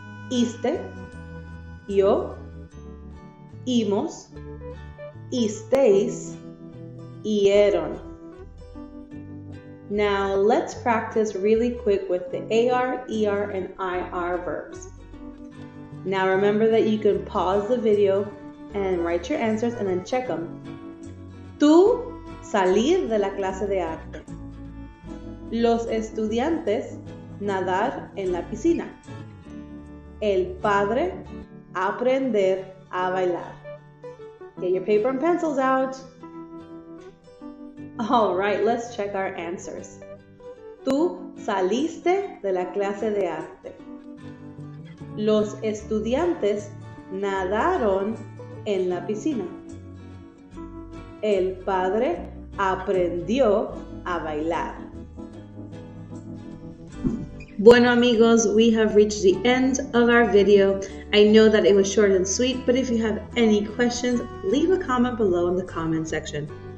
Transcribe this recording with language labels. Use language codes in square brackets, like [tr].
[es] Iste, yo, imos, isteis, ieron. [en] Now let's practice really quick with the AR, ER, and IR verbs. Now remember that you can pause the video and write your answers and then check them. [es] Tú salir de la clase de arte. Los estudiantes nadar en la piscina. El padre aprender a bailar. [en] Get your paper and pencils out. All right, let's check our answers. [es] Tú saliste de la clase de arte. Los estudiantes nadaron en la piscina. El padre aprendió a bailar. Bueno amigos, [en] we have reached the end of our video. I know that it was short and sweet, but if you have any questions, leave a comment below in the comment section.